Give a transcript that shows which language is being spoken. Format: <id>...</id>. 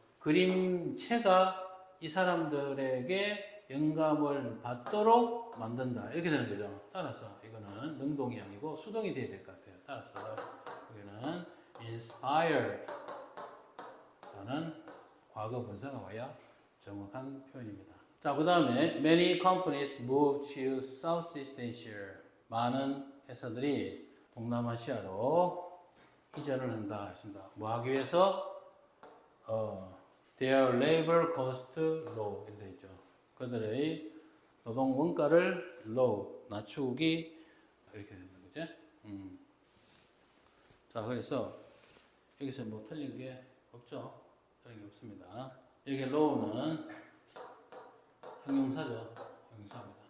<ko>그림체가 이 사람들에게 영감을 받도록 만든다. 이렇게 되는 거죠. 따라서 이거는 능동이 아니고 수동이 돼야 될 것 같아요. 따라서 여기는 inspired 라는 과거 분사가 와야 정확한 표현입니다. 자, 그 다음에</ko> <en>many companies move to Southeast Asia.</en> <ko>많은 회사들이 동남아시아로 이전을 한다 했습니다. 뭐 하기 위해서?</ko> <en>Their labor cost low</en> <ko>이렇게 되어 있죠. 그들의 노동 원가를 low 낮추기 이렇게 되는 거죠. 자, 그래서 여기서 뭐 틀린 게 없죠. 틀린 게 없습니다. 여기 low는 형용사죠. 형용사입니다.</ko>